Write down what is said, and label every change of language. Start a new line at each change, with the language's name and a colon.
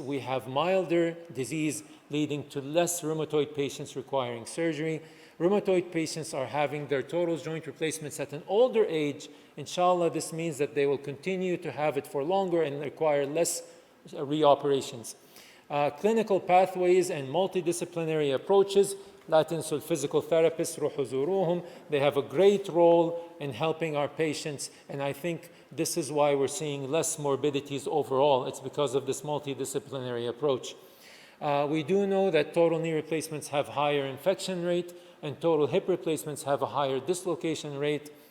English: We have milder disease leading to less rheumatoid patients requiring surgery. Rheumatoid patients are having their total joint replacements at an older age. Inshallah, this means that they will continue to have it for longer and require less reoperations. Clinical pathways and multidisciplinary approaches.
Arabic: لا تنسوا
English: physical therapists,
Arabic: روحوا زوروهم.
English: They have a great role in helping our patients, and I think this is why we're seeing less morbidities overall. It's because of this multidisciplinary approach. We do know that total knee replacements have higher infection rate, and total hip replacements have a higher dislocation rate.